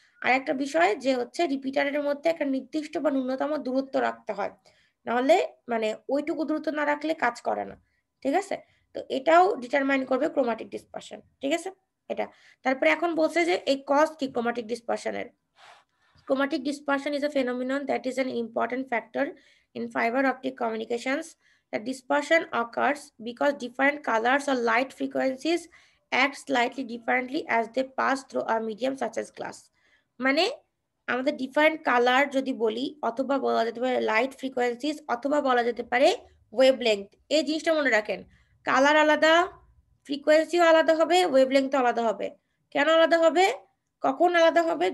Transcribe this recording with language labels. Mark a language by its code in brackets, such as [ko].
[bn] আর একটা বিষয় যে হচ্ছে রিপিটারের মধ্যে একটা নির্দিষ্ট বা ন্যূনতম দূরত্ব রাখতে হয়, নাহলে মানে ওইটুকু দূরত্ব না রাখলে কাজ করে না, ঠিক আছে? তো এটাও ডিটারমাইন করবে ক্রোমাটিক ডিসপারশন, ঠিক আছে? এটা তারপরে এখন বলছে যে এই কজ কি chromatic ডিসপারশনের। [en] Chromatic dispersion is a phenomenon that is an important factor in fiber optic communications. The dispersion occurs because different colors or light frequencies act slightly differently as they pass through a medium such as glass. [bn] মানে আমাদের different colour যদি বলি, অথবা বলা যেতে পারে light frequencies, অথবা বলা যেতে পারে ওয়েভলেংথ। এই জিনিসটা মনে রাখেন, কালার আলাদা, ফ্রিকোয়েন্সিও আলাদা হবে, ওয়েভলেংথও আলাদা হবে। কেন আলাদা হবে? কখন আলাদা হবে?